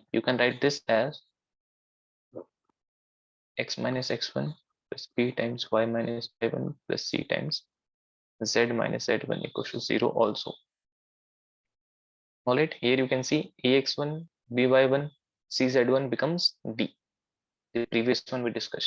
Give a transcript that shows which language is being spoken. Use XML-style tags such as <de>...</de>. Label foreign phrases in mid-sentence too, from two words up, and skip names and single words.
<en>You can write this as x minus x1 plus p times y minus y1 plus c times z minus z1 equals to 0 also. Alright, here you can see ax1, by1, cz1 becomes d. The previous one we discussed.</en>